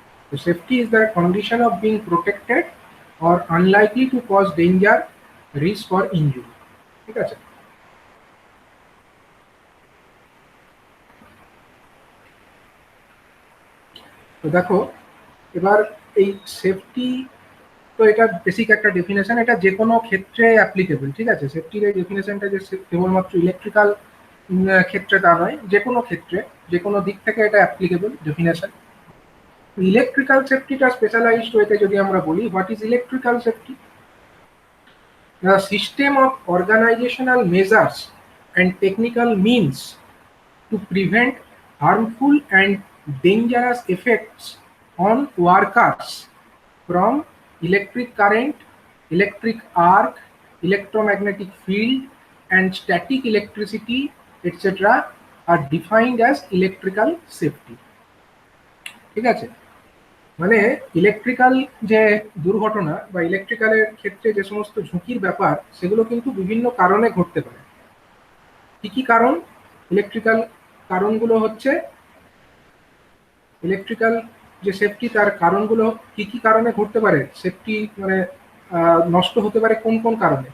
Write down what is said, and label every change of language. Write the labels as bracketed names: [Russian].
[English] So safety is the condition of being protected or unlikely to cause danger, risk or injury। [Bangla] ঠিক আছে, তো দেখো এবার এই সেফটি, তো এটা বেসিক একটা ডেফিনেশন, এটা যে কোনো ক্ষেত্রে অ্যাপ্লিকেবল। ঠিক আছে, সেফটির এই ডেফিনেশনটা যে কেবলমাত্র ইলেকট্রিক্যাল ক্ষেত্রে তা নয়, যে কোনো ক্ষেত্রে যে কোনো দিক থেকে এটা অ্যাপ্লিকেবল ডেফিনেশন। ইলেকট্রিক্যাল সেফটিটা স্পেশালাইজড ওয়েতে যদি আমরা বলি, [English] What is electrical safety? The system of organizational measures and technical means to prevent harmful and dangerous effects on workers from electric current, electric arc, electromagnetic field, and static electricity, etc. are defined as electrical safety। [Bangla] ঠিক আছে, মানে electrical যে দুর্ঘটনা বা ইলেকট্রিক্যালের ক্ষেত্রে যে সমস্ত ঝুঁকির ব্যাপার সেগুলো কিন্তু বিভিন্ন কারণে ঘটতে পারে। কি কি কারণ? ইলেকট্রিক্যাল কারণগুলো হচ্ছে, ইলেকট্রিক্যাল যে সেফটি তার কারণগুলো কি কি কারণে ঘটতে পারে, সেফটি মানে নষ্ট হতে পারে কোন কোন কারণে?